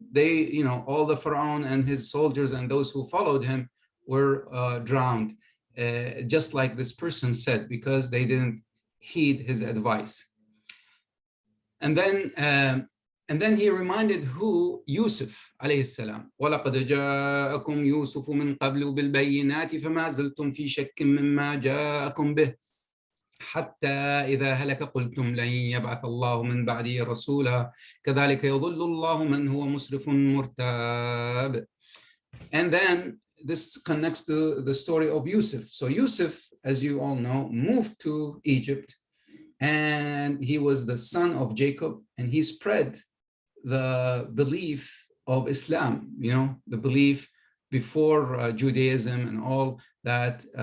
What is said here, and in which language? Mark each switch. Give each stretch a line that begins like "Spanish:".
English: They, all the Pharaoh and his soldiers and those who followed him were drowned, just like this person said, because they didn't heed his advice. And then he reminded who? Yusuf alayhi salam.
Arabic: وَلَقَدْ جَاءَكُمْ يُوسُفُ مِنْ قَبْلُ بِالْبَيِّنَاتِ فَمَا زِلْتُمْ فِي شَكٍّ مِّمَّا جَاءَكُمْ بِهِ حتى إذا هلك قلتم لن يبعث الله من بعده رسولا كذلك يضل الله من هو مسرف مرتاب.
English: And then this connects to the story of Yusuf. So Yusuf, as you all know, moved to Egypt, and he was the son of Jacob, and he spread the belief of Islam, the belief before Judaism and all that.